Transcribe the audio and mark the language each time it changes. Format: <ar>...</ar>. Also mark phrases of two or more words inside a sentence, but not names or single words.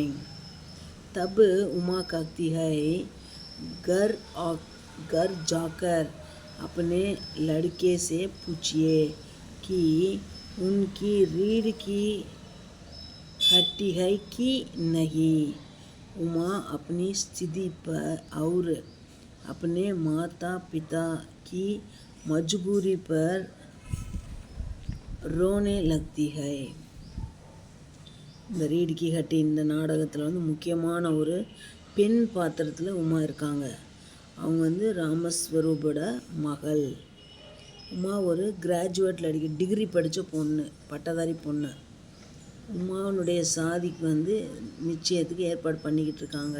<hi>तब उमा कहती है, घर जाकर अपने लड़के से पूछिए कि उनकी रीढ़ की हड्डी है कि नहीं. उमा अपनी स्थिति पर और अपने माता पिता की मजबूरी पर रोने लगती है.</hi> <ta>இந்த ரீட் கி ஹட்டி இந்த நாடகத்தில் வந்து முக்கியமான ஒரு பெண் பாத்திரத்தில் உமா இருக்காங்க. அவங்க ராமஸ்வரூபோட மகள். உமா ஒரு கிராஜுவேட் லடிக்கு டிகிரி படித்த பொண்ணு, பட்டதாரி பொண்ணு. உமாவுடைய சாதிக்கு நிச்சயத்துக்கு ஏற்பாடு பண்ணிக்கிட்டு இருக்காங்க.</ta>